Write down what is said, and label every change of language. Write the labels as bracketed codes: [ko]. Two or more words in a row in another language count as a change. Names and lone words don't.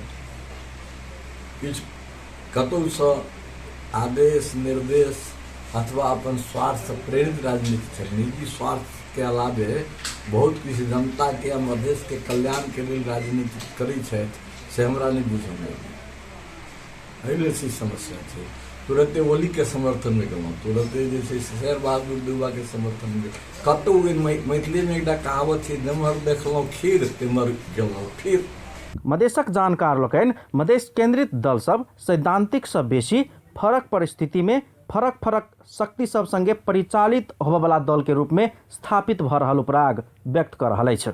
[mai] किछु कतहुसँ आदेश निर्देश अथवा अपन स्वार्थ से प्रेरित राजनीति छै। निजी स्वार्थ के अलावे बहुत किछु जनता के मधेश के कल्याण के लिए राजनीति करै छथि से हमरा नहीं बुझल एहि सी समस्या छै। तुरंते ओली के समर्थन में गेलहुँ, तुरंते जे छै शेर बहादुर देउवा के समर्थन में कतहु मैथिली में एकटा कहावत छै, नमहर देखलहुँ खीर तिमहर गेलहुँ फिर। मधेशक जानकार लोकनि मधेश केंद्रित दल सब सैद्धांतिक सब बेसी फरक परिस्थिति में फरक शक्ति सब संगे परिचालित होबवला दल के रूप में स्थापित भ रहल उपराग व्यक्त कर रहल अछि।